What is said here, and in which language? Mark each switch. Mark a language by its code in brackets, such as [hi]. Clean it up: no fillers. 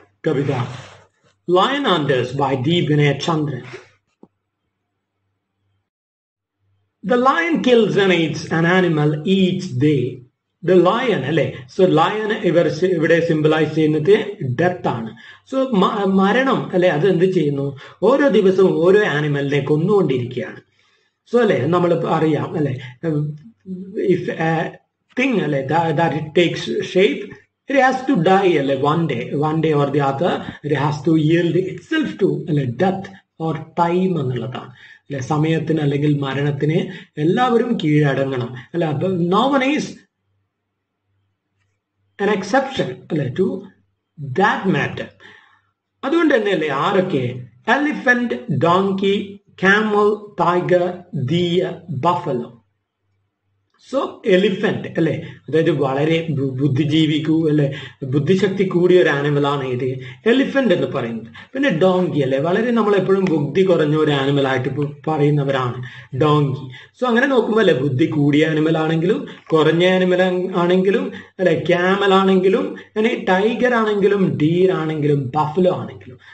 [en] കവിത Lionanders by D. Vinaychandran. The lion kills and eats an animal each day. [ml] The lion അല്ലെ, so lion ഇവിടെ symbolise ചെയ്യുന്നത് death ആണ്. So മരണം അല്ലെ അത് എന്ത് ചെയ്യുന്നു, ഓരോ ദിവസവും ഓരോ ആനിമലിനെ കൊന്നുകൊണ്ടിരിക്കുകയാണ്. സോ അല്ലെ നമ്മൾ അറിയാം അല്ലെ, [en] If thing അല്ലെ that it takes shape, it has to die one day or the other. It has to yield itself to death or time [ml] എന്നുള്ളതാണ് അല്ലെ. സമയത്തിന് അല്ലെങ്കിൽ മരണത്തിന് എല്ലാവരും കീഴടങ്ങണം അല്ലെ. [en] അപ്പൊ no one is an exception അല്ലെ to that matter. [ml] അതുകൊണ്ട് തന്നെ അല്ലെ ആരൊക്കെ, elephant, donkey, camel, tiger, deer, buffalo. So elephant അല്ലെ, അതായത് വളരെ ബുദ്ധിജീവിക്കൂ അല്ലെ ബുദ്ധിശക്തി കൂടിയ ഒരു ആനിമലാണ് ഇത് എലിഫന്റ് എന്ന് പറയുന്നത്. പിന്നെ ഡോങ്കി അല്ലെ, വളരെ നമ്മളെപ്പോഴും ബുദ്ധി കുറഞ്ഞ ഒരു ആനിമൽ ആയിട്ട് പറയുന്നവരാണ് ഡോങ്കി. സോ അങ്ങനെ നോക്കുമ്പോൾ അല്ലെ ബുദ്ധി കൂടിയ ആനിമൽ ആണെങ്കിലും കുറഞ്ഞ ആനിമൽ ആണെങ്കിലും അല്ലെ ക്യാമൽ ആണെങ്കിലും ടൈഗർ ആണെങ്കിലും ഡീർ ആണെങ്കിലും ബഫലോ ആണെങ്കിലും.